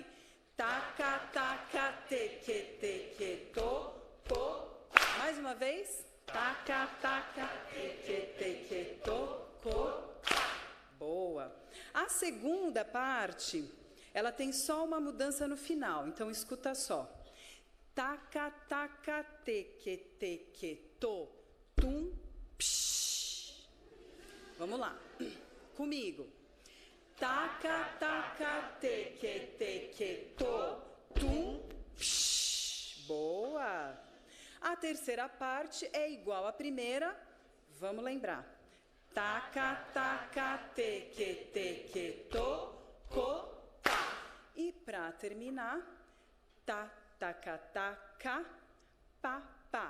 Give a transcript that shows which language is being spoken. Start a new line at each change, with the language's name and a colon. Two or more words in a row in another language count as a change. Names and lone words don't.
Portuguese: Taca, taca, teque, teque, to, co, pá. Mais uma vez. Taca, taca, teque, teque, to, co, pá. Boa. A segunda parte, ela tem só uma mudança no final. Então, escuta só. Taca, taca, teque, teque, to, tum, psh. Vamos lá. Comigo. Taca, taca, teque, teque, to, tum, psh. Boa. A terceira parte é igual à primeira. Vamos lembrar. Taca, taca, teque, teque, to, co, pá. E para terminar, tá, taca, taca, pá, pá.